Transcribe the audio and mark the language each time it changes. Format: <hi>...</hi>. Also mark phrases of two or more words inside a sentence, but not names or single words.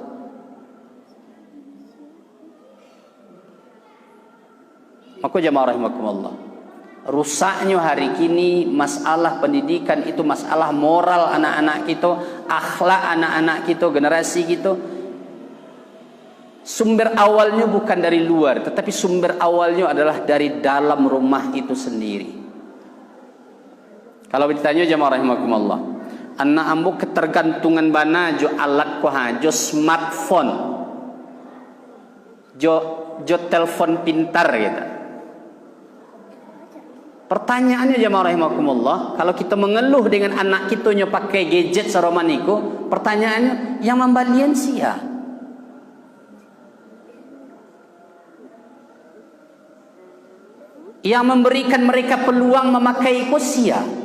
<id>Maka jemaah rahimakumullah, rusaknya hari kini masalah pendidikan itu masalah moral anak-anak kita, akhlak anak-anak kita, generasi kita. Sumber awalnya bukan dari luar, tetapi sumber awalnya adalah dari dalam rumah itu sendiri.</id> <min>Kalau ditanya jemaah rahimakumullah, anak ambo ketergantungan bana jo alat ko ha, jo smartphone, jo telepon pintar gitu.</min> <id>Pertanyaannya jemaah rahimakumullah, kalau kita mengeluh dengan anak kita nyo pakai gadget saromaniku, pertanyaannya yang</id> <min>membalian sia.</min> <id>Yang memberikan mereka peluang memakai sia.</id>